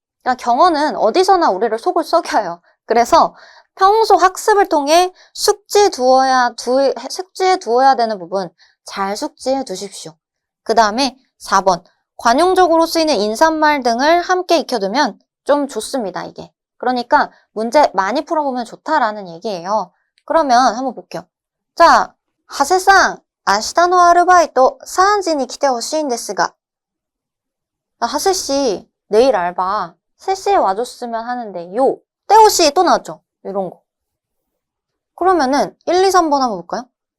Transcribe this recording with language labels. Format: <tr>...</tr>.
<ko>그러니까 경어는 어디서나 우리를 속을 썩여요. 그래서 평소 학습을 통해 숙지해 두어야 되는 부분 잘 숙지해 두십시오. 그 다음에 4번 관용적으로 쓰이는 인사말 등을 함께 익혀두면 좀 좋습니다, 이게. 그러니까 문제 많이 풀어보면 좋다라는 얘기예요. 그러면 한번 볼게요.</ko> <ja>자, 하세상, 明日のアルバイト 3時に来てほしいんですが.</ja> <ko>하세씨, 내일 알바 3시에 와줬으면 하는데요. 떼호씨 또 나왔죠? 이런 거. 그러면은 1, 2, 3번 한번 볼까요?</ko>